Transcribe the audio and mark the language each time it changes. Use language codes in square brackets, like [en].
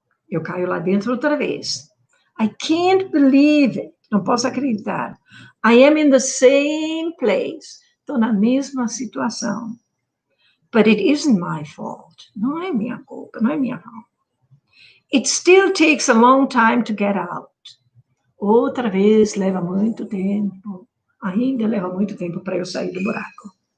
[pt] Eu caio lá dentro outra vez. [en] I can't believe it. [pt] Não posso acreditar. [en] I am in the same place. [pt] Estou na mesma situação. [en] But it isn't my fault. [pt] Não é minha culpa, não é minha falta. [en] It still takes a long time to get out. [pt] Outra vez leva muito tempo. Ainda leva muito tempo para eu sair do buraco.